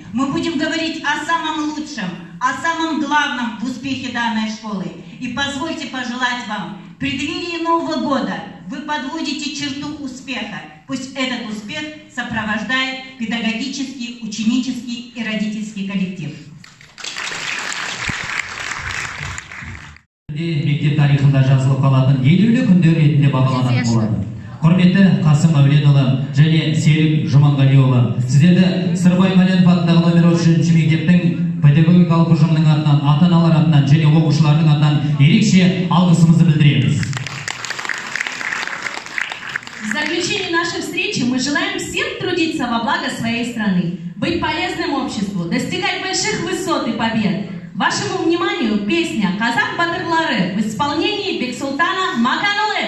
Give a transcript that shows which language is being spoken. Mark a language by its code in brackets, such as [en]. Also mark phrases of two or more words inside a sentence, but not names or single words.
[ru] Мы будем говорить о самом лучшем, о самом главном в успехе данной школы. И позвольте пожелать вам, в преддверии Нового года вы подводите черту успеха. Пусть этот успех сопровождает педагогический, ученический и родительский коллектив. [kk] Мектеп тарихында жазылып қалатын елеулі күндер ретінде бағаланатын болады. Құрметті Қасым Мәуленұлы және Серік Жұманғалиұлы, сіздерді Сырбай Мәуленов атындағы номер 3 мектептің педагогикалық ұжымының атынан, ата-аналар атынан және оқушылардың атынан ерекше алғысымызды білдіреміз. [ru] В заключение нашей встречи мы желаем всем трудиться во благо своей страны, быть полезным обществу, достигать больших высот и побед. Вашему вниманию песня «Казак батырлары» в исполнении Бексултана Маканулы.